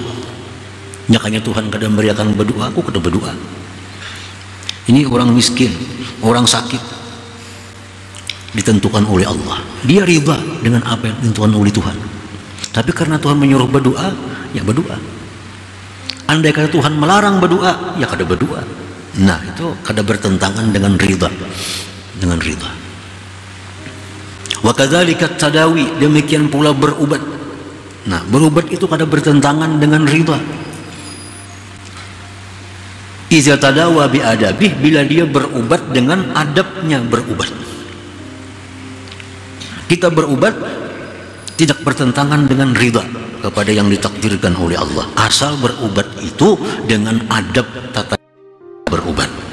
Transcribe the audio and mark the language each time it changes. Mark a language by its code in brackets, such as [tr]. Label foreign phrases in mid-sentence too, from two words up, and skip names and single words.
[id] Nyakanya Tuhan kadang beriakan berdoa, aku kada berdoa. Ini orang miskin, orang sakit, ditentukan oleh Allah. Dia ridha dengan apa yang ditentukan oleh Tuhan. Tapi karena Tuhan menyuruh berdoa, ya berdoa. Andai kata Tuhan melarang berdoa, ya kada berdoa. Nah, itu kada bertentangan dengan ridha. Dengan ridha. [ar] وكذلك التداوي, [id] demikian pula berubat. Nah, berubat itu kada bertentangan dengan ridha. [ar] إذا تداوى بآدابه, [id] bila dia berubat dengan adabnya berubat. Kita berubat tidak bertentangan dengan ridha kepada yang ditakdirkan oleh Allah, asal berubat itu dengan adab tata berubat.